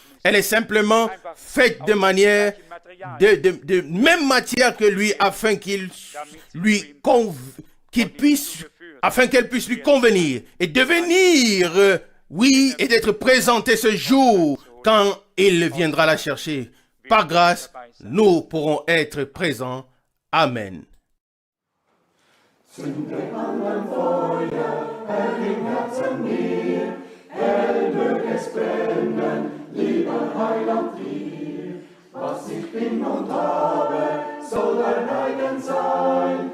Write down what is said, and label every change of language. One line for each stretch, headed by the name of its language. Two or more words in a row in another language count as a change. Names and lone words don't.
French: Elle est simplement faite de manière, de même matière que lui, afin qu'elle puisse lui convenir et devenir, oui, et d'être présenté ce jour quand il viendra la chercher. Par grâce, nous pourrons être présents. Amen.
German: Zünde an ein Feuer, Herr, im Herzen mir, hell mög es brennen, lieber Heiland dir. Was ich bin und habe, soll dein eigen sein.